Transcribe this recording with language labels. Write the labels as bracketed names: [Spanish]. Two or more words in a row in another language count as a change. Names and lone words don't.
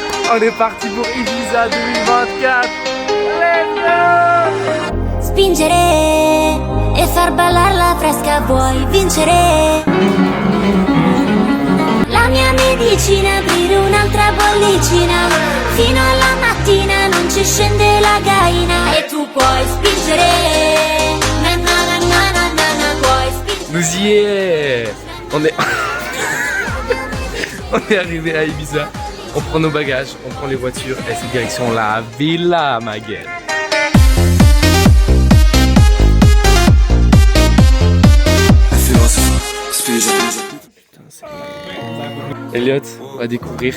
[French] On est parti pour Ibiza 2024. [English] Let's go! [Italian] Spingere e far ballare la fresca, vuoi vincere? La mia medicina, aprire un'altra bollicina, fino alla mattina non ci scende la gaina. E tu puoi spingere, na na na na na na na, puoi spingere. [French] Nous y est. On est on est arrivé à Ibiza. On prend nos bagages, on prend les voitures et c'est direction la Villa Maguel. Elliot, on va découvrir.